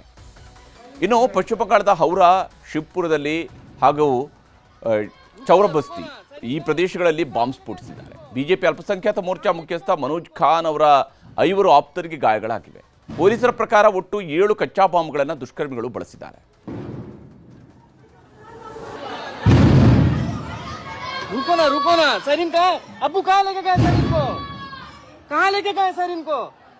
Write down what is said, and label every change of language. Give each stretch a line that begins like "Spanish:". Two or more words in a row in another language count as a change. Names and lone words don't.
Kannada: ಇನ್ನು ಪಶ್ಚಿಮ ಬಂಗಾಳದ ಹೌರಾ, ಶಿವ್ಪುರದಲ್ಲಿ ಹಾಗೂ ಚೌರಬಸ್ತಿ ಈ ಪ್ರದೇಶಗಳಲ್ಲಿ ಬಾಂಬ್ ಸ್ಫೋಟಿಸಿದ್ದಾರೆ. ಬಿಜೆಪಿ ಅಲ್ಪಸಂಖ್ಯಾತ ಮೋರ್ಚಾ ಮುಖ್ಯಸ್ಥ ಮನೋಜ್ ಖಾನ್ ಅವರ 5 ಆಪ್ತರಿಗೆ ಗಾಯಗಳಾಗಿವೆ. ಪೊಲೀಸರ ಪ್ರಕಾರ ಒಟ್ಟು 7 ಕಚ್ಚಾ ಬಾಂಬ್ಗಳನ್ನು ದುಷ್ಕರ್ಮಿಗಳು ಬಳಸಿದ್ದಾರೆ.
Hindi: रुको ना सर, इनका अबू कहाँ लेके गए सर? इनको कहाँ लेके गए सर? इनको